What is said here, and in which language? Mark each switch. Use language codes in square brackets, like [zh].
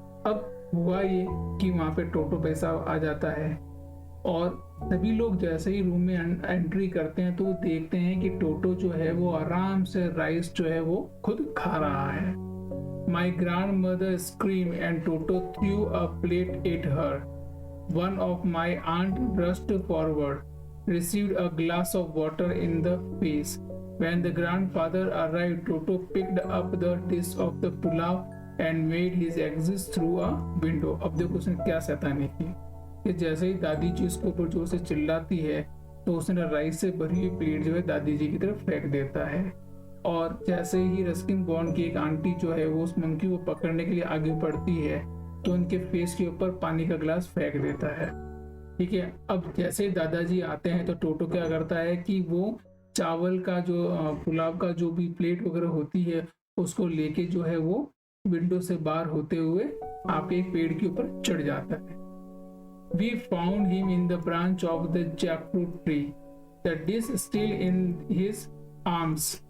[hi] अब हुआ ये कि वहां पे टोटो पैसा आ जाता है, और सभी लोग जैसे ही रूम में एंट्री करते हैं तो वो देखते हैं कि टोटो जो है वो आराम से राइस जो है वो खुद खा रहा है। [en] My grandmother screamed and Toto threw a plate at her. One of my aunt rushed forward, received a glass of water in the face. When the grandfather arrived, Toto picked up the dish of the pulao and made his exit through a window. [hi] अब देखो उसने क्या शैतानी की कि जैसे ही दादी जी उसके ऊपर जोर से चिल्लाती है तो उसने राइस से भरी हुई प्लेट जो है दादी जी की तरफ फेंक देता है, और जैसे ही रस्किन बॉन्ड की एक आंटी जो है वो उस मंकी को पकड़ने के लिए आगे बढ़ती है तो उनके फेस के ऊपर पानी का ग्लास फेंक देता है। ठीक है, अब जैसे ही दादाजी आते हैं तो टोटो क्या करता है कि वो चावल का जो पुलाव का जो भी प्लेट वगैरह होती है उसको लेके जो है वो विंडो से बाहर होते हुए आपके एक पेड़ के ऊपर चढ़ जाता है। [en] We found him in the branch of the jackfruit tree, the dish still in his arms.